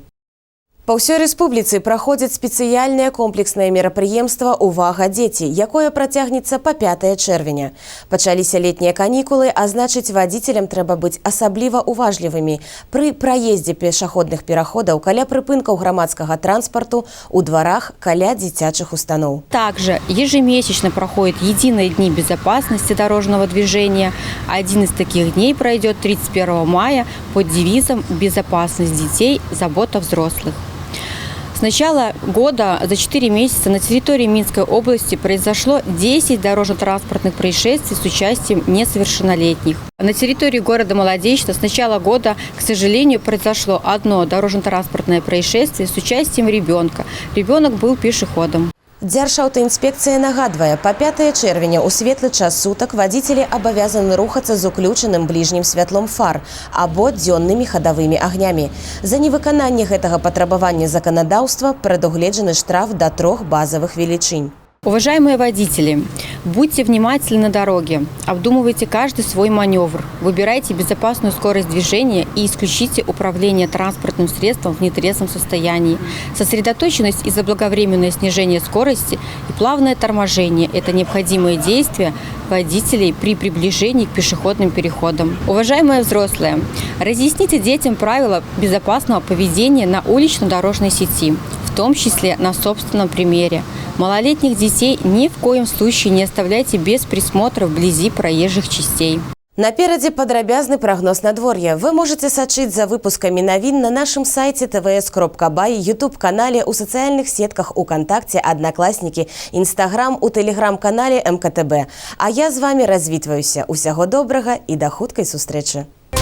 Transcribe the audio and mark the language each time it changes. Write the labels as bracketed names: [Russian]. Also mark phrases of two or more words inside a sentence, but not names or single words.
[Belarusian] Па ўсёй рэспубліцы праходзіць спецыяльнае комплекснае мерапрыемства «Увага, дзеці», якое працягнецца па 5 чэрвеня. Пачаліся летнія канікулы, а значыць, вадзіцелям трэба быць асабліва уважлівымі пры праездзе пешаходных пераходаў, каля прыпынкаў грамадскага транспарту, у дварах, каля дзіцячых устаноў. [Russian] Также ежемесячно проходят единые дни безопасности дорожного движения. Один из таких дней пройдет 31 мая под девизом «Безопасность детей, забота взрослых». С начала года за 4 месяца на территории Минской области произошло 10 дорожно-транспортных происшествий с участием несовершеннолетних. На территории города Маладечна с начала года, к сожалению, произошло одно дорожно-транспортное происшествие с участием ребенка. Ребенок был пешеходом. Дзяржаўтаінспекцыя нагадвае, па 5 чэрвеня ў светлы час сутак вадзіцелі абавязаны рухацца з уключаным бліжнім святлом фар або дзённымі хадавымі агнямі. За невыкананне гэтага патрабавання заканадаўства прадугледжаны штраф да 3 базавых велічынь. Уважаемые водители, будьте внимательны на дороге, обдумывайте каждый свой маневр, выбирайте безопасную скорость движения и исключите управление транспортным средством в нетрезвом состоянии. Сосредоточенность и заблаговременное снижение скорости и плавное торможение – это необходимые действия водителей при приближении к пешеходным переходам. Уважаемые взрослые, разъясните детям правила безопасного поведения на улично-дорожной сети, в том числе на собственном примере. Малолетних детей ни в коем случае не оставляйте без присмотра вблизи проезжих частей. [Belarusian] Наперадзе падрабязны прагноз надвор'я. Вы можете сачыць за выпускамі навін на нашым сайце tvs.by, YouTube-канале, у сацыяльных сетках УКонтакте, Аднакласнікі, Інстаграм, у тэлеграм-канале МКТБ. А я з вами развітваюся. Усяго добрага і да хуткай сустрэчы.